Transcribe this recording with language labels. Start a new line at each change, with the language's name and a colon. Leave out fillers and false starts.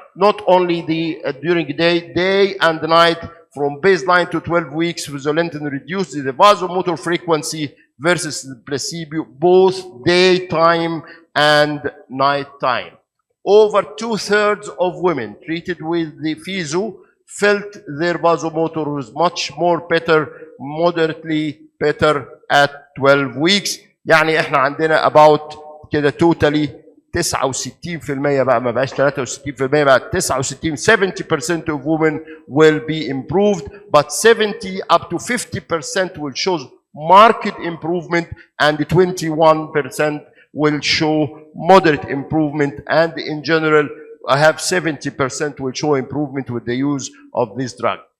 English: Not only during day and night, from baseline to 12 weeks, fezolinetant reduced the vasomotor frequency versus the placebo, both daytime and nighttime. Over 2/3 of women treated with the fezo felt their vasomotor was much more better, moderately better at 12 weeks.
Arabic: يعني احنا عندنا
English: about
Arabic: كده
English: totally
Arabic: 69% بقى، ما بقاش 63%، بقى 69.
English: 70% of women will be improved, but 70 up to 50% will show marked improvement, and 21% will show moderate improvement, and in general I have 70% will show improvement with the use of this drug.